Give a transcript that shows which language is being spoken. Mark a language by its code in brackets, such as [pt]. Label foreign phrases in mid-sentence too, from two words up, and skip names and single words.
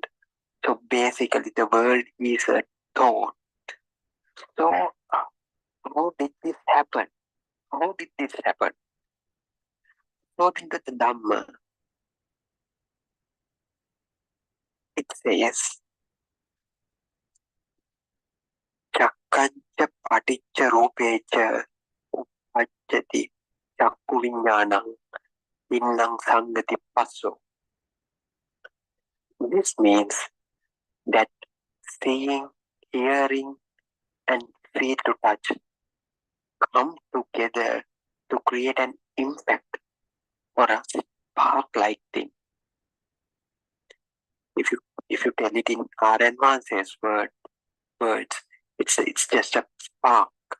[en] So basically, the world is a thought. So, how did this happen? How did this happen? According to the Dhamma, it says, [pi] Chakkancha paticca rupecha uppajjati chakku viññānam vinnang sangati passo. [en] This means that seeing, hearing, and feel to touch come together to create an impact or a spark-like thing. If you tell it in Arana's words, it's just a spark.